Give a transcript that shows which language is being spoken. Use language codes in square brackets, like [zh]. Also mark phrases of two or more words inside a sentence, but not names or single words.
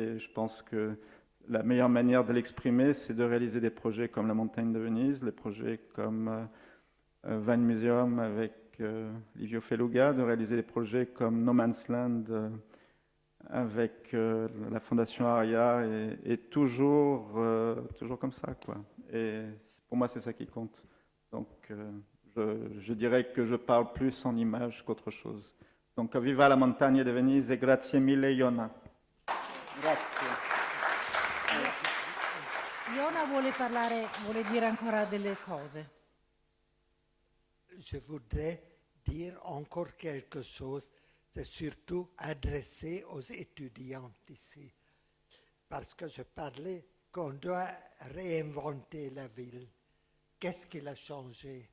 [fr] Et je pense que la meilleure manière de l'exprimer, c'est de réaliser des projets comme la montagne de Venise, les projets comme Wine Museum avec Livio Feluga, de réaliser des projets comme No Man's Land avec la Fondation Aria et toujours comme ça, quoi. Et pour moi, c'est ça qui compte. Donc, je dirais que je parle plus en images qu'autre chose. Donc, [it] viva la montagna de Venise e grazie mille, Iona. Grazie. Iona vuole dire ancora delle cose. [fr] Je voudrais dire encore quelque chose, c'est surtout adressé aux étudiants ici. Parce que je parlais qu'on doit réinventer la ville. Qu'est-ce qui a changé?